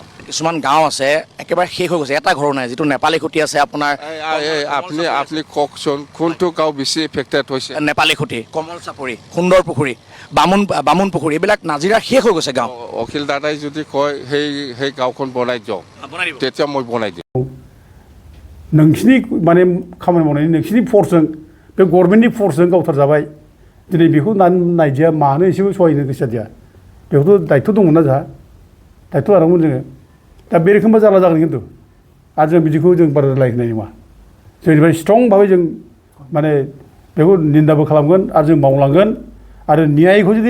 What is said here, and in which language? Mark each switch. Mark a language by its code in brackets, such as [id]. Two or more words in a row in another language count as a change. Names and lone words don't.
[as] কিছুমান গাঁও আছে একেবাৰে শেষ হৈ গৈছে এটা ঘৰো নাই যিটো নেপালী খুঁটি আছে আপোনাৰ আপুনি কওকচোন কোনটো গাঁও বেছি এফেক্টেড হৈছে নেপালী খুঁটি কমল চাপৰি সুন্দৰ পুখুৰী বামুণ পুখুৰী এইবিলাক নাজিৰা শেষ হৈ গৈছে গাঁও অখিল দাদাই যদি কয় সেই গাঁওখন বনাই দিয়ক তেতিয়া মই বনাই দিম [brx] नोंसिनि माने खामानि मावनायनि नोंसिनि फर्सजों बे गभर्नमेन्टनि फर्सजों गावथारजाबाय दिनै बेखौ नायदिया मानो एसेबो सहायनो गोसो जादिया बेखौथ' दायित्व दंमोन ना जोंहा दायित्व लानांगौमोन जोङो दा बे रोखोमबा जारला जागोन खिन्थु आरो जों बिदिखौ जों बारा रायलायनाय नङा जोंनिफ्राय स्ट्रं भाबै जों माने बेखौ निन्दाबो खालामगोन आरो जों मावलांगोन आरो न्यायखौ जुदि